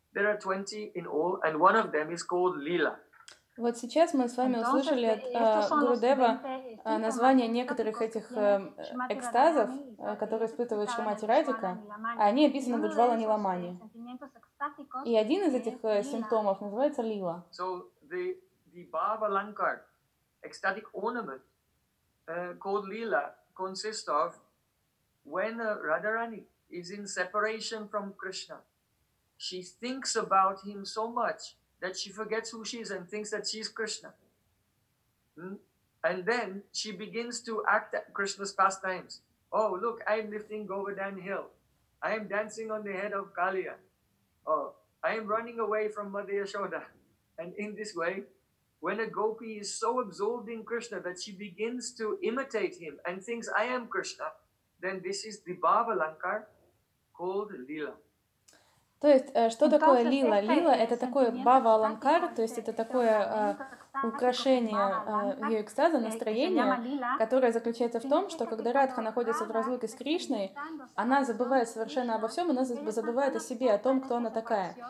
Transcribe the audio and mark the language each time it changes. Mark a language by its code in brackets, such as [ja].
[en] There are 20 in all, and one of them is called Lila. [ru] Вот сейчас мы с вами услышали от Гурудева название некоторых этих экстазов, которые испытывает Шримати Радика. Они описаны в Уджвала Ниламани. И один из этих симптомов называется Лила. [en] So the Bhava Lankar, ecstatic ornament called Lila, consists of when Radharani is in separation from Krishna, she thinks about him so much that she forgets who she is and thinks that she is Krishna. And then she begins to act at Krishna's pastimes. Oh, look, I am lifting Govardhan Hill. I am dancing on the head of Kaliya. Oh, I am running away from Mother Yashoda. And in this way, when a gopi is so absorbed in Krishna that she begins to imitate him and thinks, I am Krishna, then this is the Bhava Lankar called Lila. [ru] То есть, что такое лила? Лила — это такое бава-аланкар, то есть это такое украшение ее экстаза, настроение, которое заключается в том, что когда Радха находится в разлуке с Кришной, она забывает совершенно обо всем, она забывает о себе, о том, кто она такая.